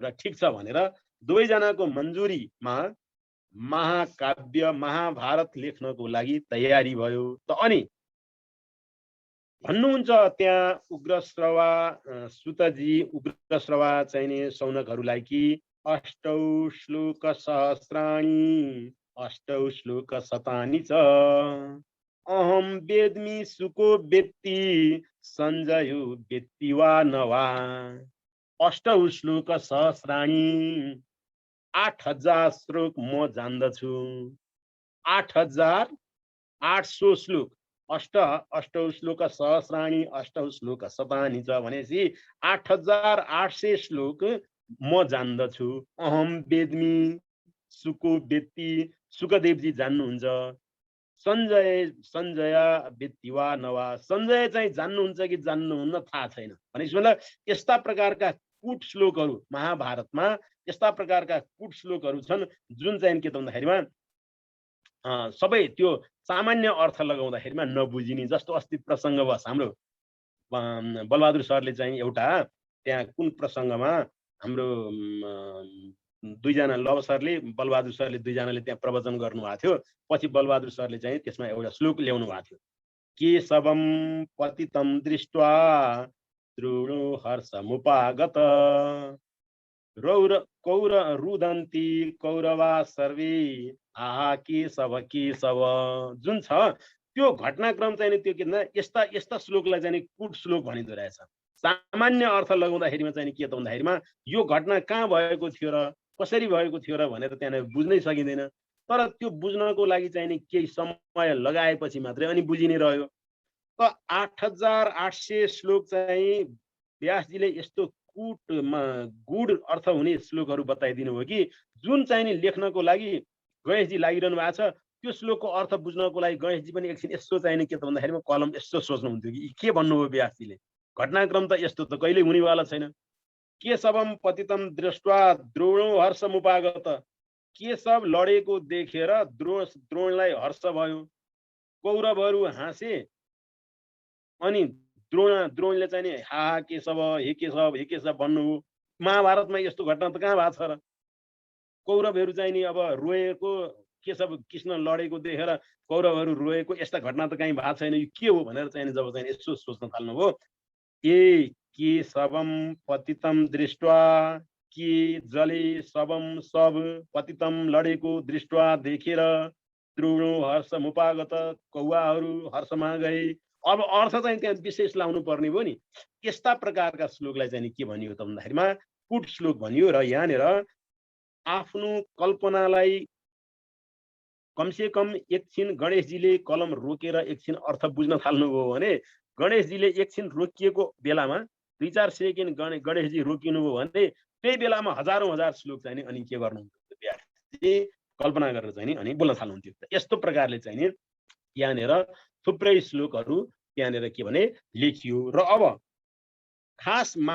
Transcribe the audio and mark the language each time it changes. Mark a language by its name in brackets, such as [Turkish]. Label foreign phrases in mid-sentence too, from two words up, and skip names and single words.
[Nepali] र ठिक छ भनेर दुवैजनाको मन्जुरीमा महाकाव्य महाभारत लेख्नको लागि तयारी भयो। त अनि भन्नुहुन्छ त्यहाँ उग्रश्रवा सुतजी उग्रश्रवा चाहिने सौनकहरूलाई कि [Sanskrit] अष्टौ श्लोक सहस्राणि अष्टौ श्लोक शतानि च अहम वेद्मि सुको वेत्ति सञ्जयो वेत्ति वा न वा अष्टौ श्लोक सहस्राणि [Nepali] 8000 श्लोक म जान्दछु [Sanskrit] 8800 श्लोक अष्टौ श्लोक सहस्राणि अष्टौ श्लोक शतानि च [Nepali] भनेपछि 8800 श्लोक म जान्दछु [Sanskrit] अहम वेद्मि सुको वेत्ति [Nepali] सुकदेवजी जान्नुहुन्छ [Sanskrit] सञ्जय वेत्ति वा नवा [Nepali] सञ्जय चाहिँ जान्नुहुन्छ कि जान्नुहुन्न थाहा छैन भनेपछि मतलब यस्ता प्रकारका कुट श्लोकहरू महाभारतमा यस्ता प्रकारका कुट श्लोकहरू छन् जुन चाहिँ के त भन्दाखेरिमा सबै त्यो सामान्य अर्थ लगाउँदाखेरिमा नबुझिने जस्तो अस्ति प्रसङ्गवश हाम्रो बलबहादुर सरले चाहिँ एउटा त्यहाँ कुन प्रसङ्गमा हाम्रो दुईजना लव सरले बलबहादुर सरले दुईजनाले त्यहाँ प्रवचन गर्नुभएको थियो पछि बलबहादुर सरले चाहिँ त्यसमा एउटा श्लोक ल्याउनु भएको थियो [Sanskrit] केशवम पतितं दृष्ट्वा द्रोणो हर्षमुपागत कौर रुदन्ती कौरवा सर्वे आहा केशव केशव [Nepali] जुन छ त्यो घटनाक्रम चाहिँ त्यो के भन्छ यस्ता यस्ता श्लोकलाई चाहिँ कुट श्लोक भनिँदो रहेछ सामान्य अर्थ लगाउँदाखेरिमा चाहिँ के त भन्दाखेरिमा यो घटना कहाँ भएको थियो र कसरी भएको थियो र भनेर त्यहाँ बुझ्नै सकिँदैन तर त्यो बुझ्नको लागि चाहिँ केही समय लगाएपछि मात्रै अनि बुझिने रह्यो त 8800 श्लोक चाहिँ व्यासजीले यस्तो कुटमा गुड अर्थ हुने श्लोकहरू बताइदिनु हो कि जुन चाहिँ नि लेख्नको लागि गणेशजी लागिरहनु भएको छ त्यो श्लोकको अर्थ बुझ्नको लागि गणेशजी पनि एकछिन यसो चाहिँ के त भन्दाखेरिमा कलम यसो सोच्नुहुन्थ्यो कि के भन्नुभयो व्यासजीले घटनाक्रम त यस्तो त कहिले हुनेवाला छैन [Sanskrit] केशवम पतितं दृष्ट्वा द्रोणो [Nepali] हर्षमुपागत केशव लडेको देखेर द्रोणलाई हर्ष भयो कौरवहरू हाँसे अनि द्रोणले चाहिँ नि हा केशव हे केशव भन्नुभयो महाभारतमा यस्तो घटना त कहाँ भएको छ र कौरवहरू चाहिँ नि अब रोएको केशव कृष्ण लडेको देखेर कौरवहरू रोएको यस्ता घटना त कहीँ भएको छैन यो के हो भनेर चाहिँ जब चाहिँ यसो सोच्न थाल्नुभयो ए [Sanskrit] केशवम पतितं दृष्ट्वा [Nepali] के जले शवम सब पतितं लडेको दृष्ट्वा देखेर [Sanskrit] द्रोणो हर्षमुपागत [Nepali] कौवाहरू हर्षमा गए अब अर्थ चाहिँ त्यहाँ विशेष लाउनु पर्ने भयो नि यस्ता प्रकारका श्लोकलाई चाहिँ के भनियो त भन्दाखेरिमा कुट श्लोक भनियो र यहाँनिर आफ्नो कल्पनालाई कमसे कम एकछिन गणेशजीले कलम रोकेर एकछिन अर्थ बुझ्न थाल्नुभयो भने गणेशजीले एकछिन रोकिएको बेलामा 2-4 सेकेन्ड गणेशजी रोकिनुभयो भने त्यही बेलामा हजारौं हजार श्लोक चाहिँ अनि के गर्नुहुन्थ्यो कल्पना गरेर चाहिँ अनि बोल्न थाल्नुहुन्थ्यो यस्तो प्रकारले चाहिँ यहाँनिर थुप्रै श्लोकहरू त्यहाँनिर के भने लेखियो र अब खास